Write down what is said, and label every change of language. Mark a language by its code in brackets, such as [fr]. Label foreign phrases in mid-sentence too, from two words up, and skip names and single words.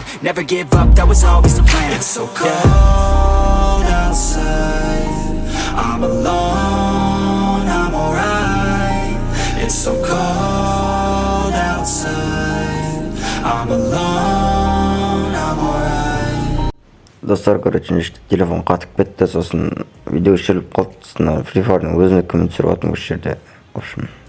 [en] Never give up, that was always the plan. It's so cold outside. I'm alone, I'm alright. It's so cold outside. I'm alone, I'm alright. [kk] Dostlar, короче, телефон қатып кетті, сосын видео өшіріліп қалды. Сосын Free Fire'ның өзіне коммент түсіріп жатырмын осы жерде. [ru] В общем,